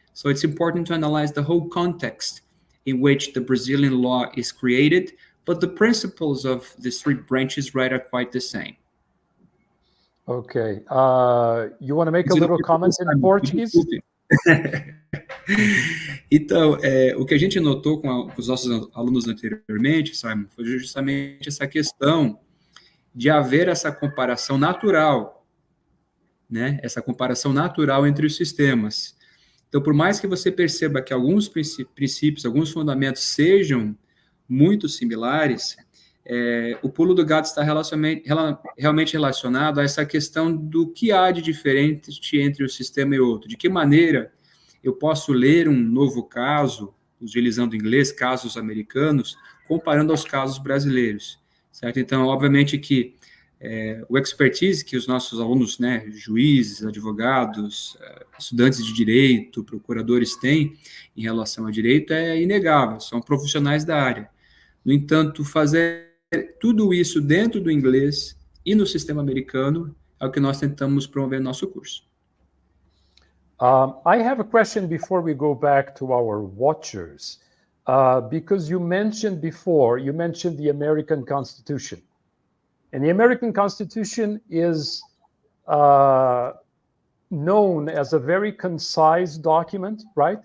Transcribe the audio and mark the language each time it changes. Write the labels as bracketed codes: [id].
[en] So it's important to analyze the whole context in which the Brazilian law is created, but the principles of the three branches, right, are quite the same. Okay. You want to make a little comment in Portuguese? [pt] Então, o que a gente notou com os nossos alunos anteriormente, Simon, foi justamente essa questão de haver essa comparação natural, né? Essa comparação natural entre os sistemas. Então, por mais que você perceba que alguns princípios, alguns fundamentos sejam muito similares, o pulo do gato está realmente relacionado a essa questão do que há de diferente entre um sistema e outro. De que maneira eu posso ler um novo caso, utilizando inglês, casos americanos, comparando aos casos brasileiros, certo? Então, obviamente que o expertise que os nossos alunos, né, juízes, advogados, estudantes de direito, procuradores têm em relação a direito é inegável, são profissionais da área. No entanto, fazer tudo isso dentro do inglês e no sistema americano é o que nós tentamos promover no nosso curso. [en] I have a question before we go back to our watchers, because you mentioned the American Constitution. And the American Constitution is known as a very concise document, right?